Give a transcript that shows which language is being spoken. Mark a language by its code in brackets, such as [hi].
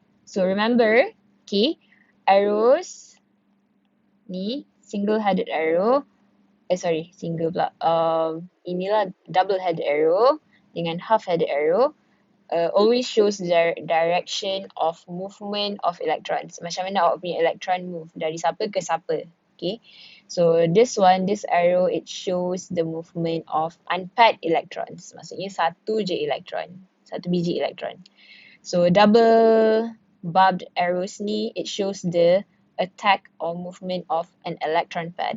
[en] So remember, okay, arrows [ms] ni [en] single-headed arrow. [ms] Single pula. Inilah double-headed arrow dengan half-headed arrow. [en] Always shows the direction of movement of electrons. [ms] Macam mana awak punya electron [en] move [ms] dari siapa ke siapa. Okay. [en] So this arrow, it shows the movement of unpaired electrons. [ms] Maksudnya satu je elektron. Satu biji elektron. [en] So double barbed arrows [ms] ni, [en] it shows the attack or movement of an electron pair.